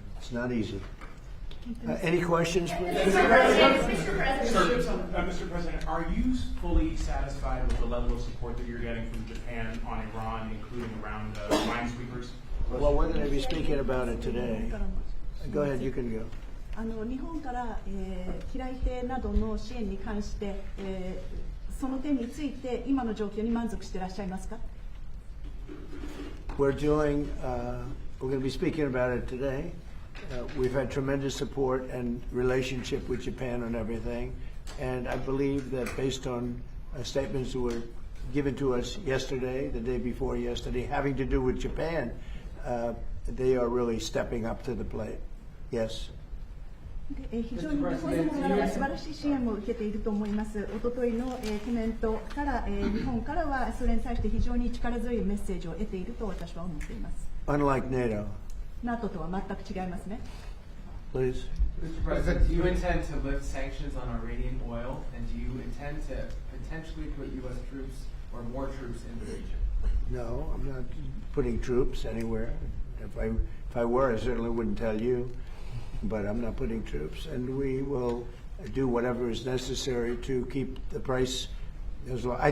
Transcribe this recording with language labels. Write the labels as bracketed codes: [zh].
[en] It's not easy. Any questions, please? Mr. President, are you fully satisfied with the level of support that you're getting from Japan on Iran, including around minesweepers? Well, we're going to be speaking about it today. Go ahead, you can go. [ja] 日本から、機雷艇などの支援に関して、その点について今の状況に満足していらっしゃいますか？ [en] We're going to be speaking about it today. We've had tremendous support and relationship with Japan on everything, and I believe that based on statements that were given to us yesterday, the day before yesterday, having to do with Japan, they are really stepping up to the plate. Yes. [ja] 非常に日本政府からは素晴らしい支援も受けていると思います。おとといのコメントから、日本からはそれに対して非常に力強いメッセージを得ていると私は思っています。 [en] Unlike NATO. [ja] NATO とは全く違いますね。 [en] Please. Mr. President, do you intend to lift sanctions on Iranian oil, and do you intend to potentially put U.S. troops or more troops in the region? No, I'm not putting troops anywhere. If I were, I certainly wouldn't tell you. But I'm not putting troops, and we will do whatever is necessary to keep the price as low.